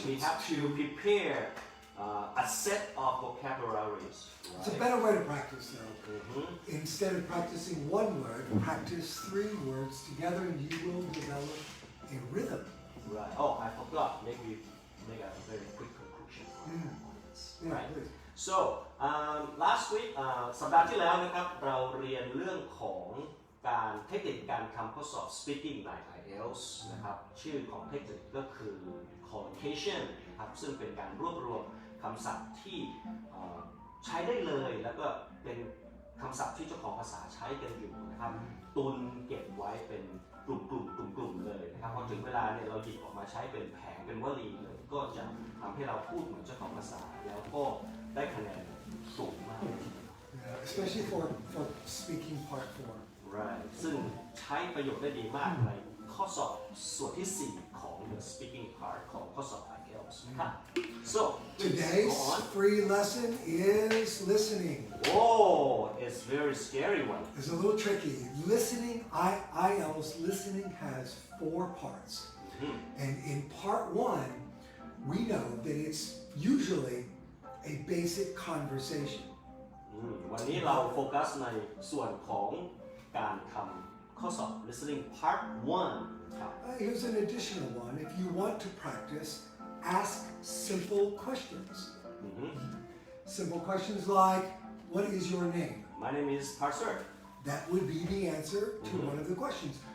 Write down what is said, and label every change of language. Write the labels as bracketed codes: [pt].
[en] We have to prepare a set of vocabularies. Right? It's a better way to practice though. Instead of practicing 1 word, practice 3 words together and you will develop a rhythm. Right. Oh, I forgot. Maybe make a very quick conclusion on this. Right. So last week [th] สัปดาห์ที่แล้วนะครับเราเรียนเรื่องของการเทคนิคการทำข้อสอบ speaking ใน IELTS นะครับชื่อของเทคนิคก็คือ collocation นะครับซึ่งเป็นการรวบรวมคำศัพท์ที่ใช้ได้เลยแล้วก็เป็นคำศัพท์ที่เจ้าของภาษาใช้กันอยู่นะครับตุนเก็บไว้เป็นกลุ่มๆเลยนะครับพอถึงเวลา เนี่ยเราหยิบออกมาใช้เป็นแผงเป็นวลีเลยก็จะทำให้เราพูดเหมือนเจ้าของภาษาแล้วก็ได้คะแนนสูงมาก [en] especially for speaking part 4. right [th] ซึ่งใช้ประโยชน์ได้ดีมากในข้อสอบส่วนที่ 4 ของ [en] the speaking part [th] ของข้อสอบ IELTS นะครับ [en] so Today's go on. free lesson is listening. Oh, it's very scary one. It's a little tricky. Listening, IELTS listening has 4 parts. And in part 1, we know that it's usually a basic conversation. [th] วันนี้เราโฟกัสในส่วนของการทำข้อสอบ listening part 1 ครับ [en] Here's an additional one. If you want to practice, ask simple questions. Simple questions like, what is your name? My name is T.Prasert. That would be the answer to one of the questions.